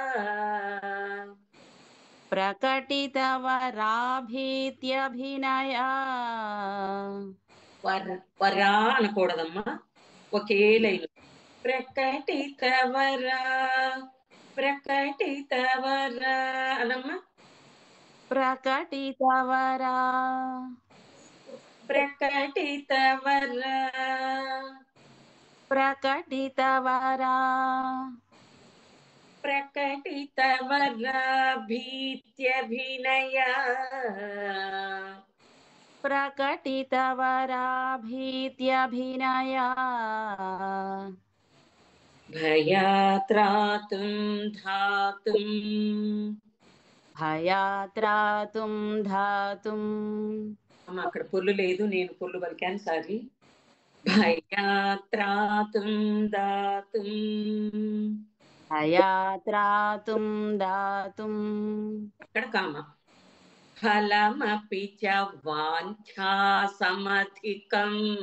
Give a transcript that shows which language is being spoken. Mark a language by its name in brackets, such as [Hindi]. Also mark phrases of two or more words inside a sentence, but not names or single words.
[Sanskrit] ప్రకటితవరాభీత్యభినయా. [Telugu] వరా అనకూడదమ్మా, ఒకే లైన్. ప్రకటితవరా అనమ్మా. [Sanskrit] प्रकटितवरा प्रकटितवरा प्रकटितवरा प्रकटितवरा भीत्यभिनया प्रकटितवरा भीत्यभिनया भयात्रातुं धातुं भयात्रातुं धातुं [Telugu] అక్కడ పొల్లు లేదు, నేను పొల్లు పలికాను, సారీ. [Sanskrit] భయాత్రాతుం దాతుం భయాత్రాతుం దాతుం [Telugu] అక్కడ కామ. [Sanskrit] ఫలమపి చ వాంఛా సమధికం